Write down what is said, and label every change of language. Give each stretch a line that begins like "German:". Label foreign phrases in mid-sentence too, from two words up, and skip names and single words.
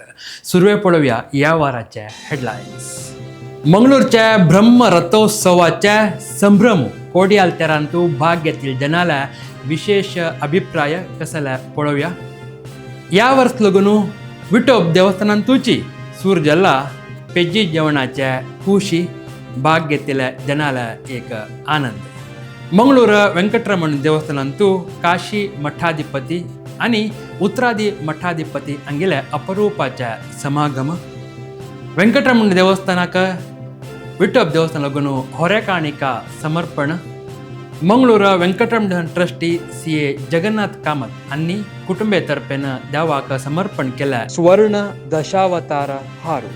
Konkani: सुरवे पळोवया या वाराचे हेडलायन्स. मंगळूरच्या ब्रह्म रथोत्सवाचे संभ्रम कोडियाल तेरांतू भाग घेतील जनाला विशेष अभिप्राय कसला पळोवया. या वर्ष लगून विठोब देवस्थानांतूची सूर जल्ला पेजी जेवणाच्या खुशी भाग घेतलेल्या जनाला एक आनंद. मंगळूर ವೆಂಕಟರಮಣ ದೇವಸ್ಥಾನಂತೂ ಕಾಶಿ ಮಠಾಧಿಪತಿ आणि उत्तरादी मठाधिपती अंगेल्या अपरूपाच्या समागम. ವೆಂಕಟರಮಣ देवस्थानाक विठोब देवस्थान लागून होरेकाणिका समर्पण. मंगळूर ವೆಂಕಟರಮಣ ट्रस्टी CA जगन्नाथ कामत आणि कुटुंबेतर्फेन देवाक समर्पण केल्या स्वर्ण दशावतार हारू.